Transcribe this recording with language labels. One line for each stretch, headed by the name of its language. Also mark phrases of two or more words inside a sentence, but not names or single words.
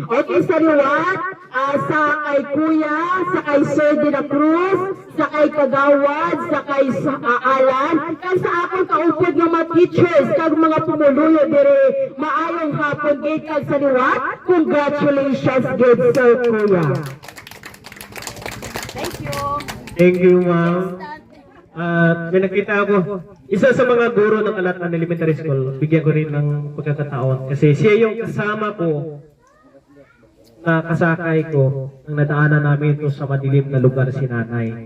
Hiligaynon: Okay, sa liwat, sa kay Kuya, sa kay Sir De La Cruz, sa kay Kagawad, sa kay Alan, kag sa akong kaupod nga mga teachers, kag mga pumuluyo diri, maayong hapon gid kag sa liwat, congratulations gid Sir Kuya.
English: Thank you, ma'am.
Filipino: At may nakita ako, isa sa mga guro ng Alatan Elementary School, bigyan ko rin ng pagkakataon kasi siya yung kasama ko na kasakay ko nang nadaanan namin ito sa madilim na lugar si nanay.